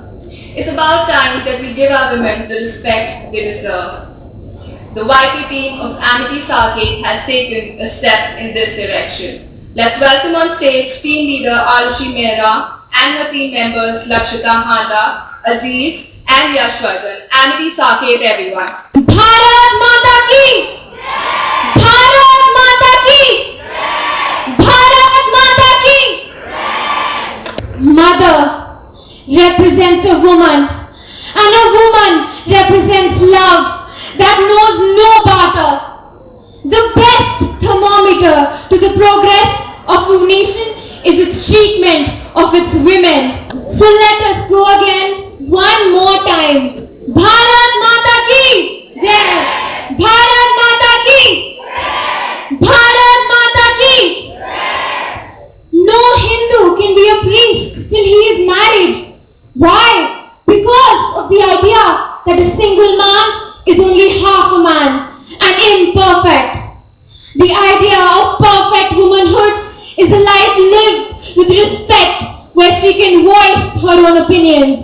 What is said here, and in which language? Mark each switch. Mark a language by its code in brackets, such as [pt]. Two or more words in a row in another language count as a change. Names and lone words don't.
[en] It's about time that we give our women the respect they deserve. The YP team of Amity Sake has taken a step in this direction. Let's welcome on stage team leader Arushi Mehra and her team members Lakshita Handa, Aziz and Yashvardhan. Amity Sake, everyone. [hi] Bharat Mata Ki! Bharat Mata Ki! Bharat Mata Ki! [en] Mother represents a woman, and a woman represents love that knows no barter. The best thermometer to the progress of a nation is its treatment of its women. So let us go again one more time. [hi] Bharat Mata Ki Jai! Bharat Mata Ki! Bharat Mata Ki! [en] No Hindu can be a priest till he is married. Why? Because of the idea that a single man is only half a man and imperfect. The idea of perfect womanhood is a life lived with respect where she can voice her own opinions.